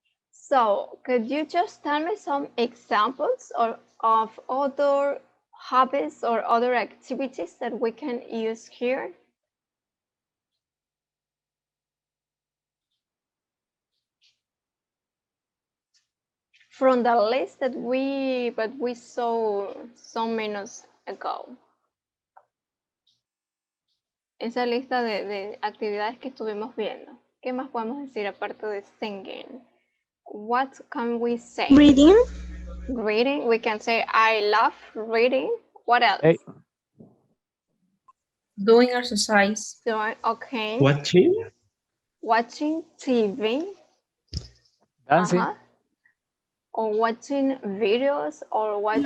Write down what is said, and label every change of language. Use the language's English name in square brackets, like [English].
[English] So could you just tell me some examples of other hobbies or other activities that we can use here? From the list that we saw some minutes ago. [Spanish] Esa lista de actividades que estuvimos viendo. ¿Qué más podemos decir aparte de singing? [English] What can we say? Reading. Reading. We can say I love reading. What else? Hey, Doing exercise. So, okay. Watching? Watching TV. dancing. Or watching videos or watching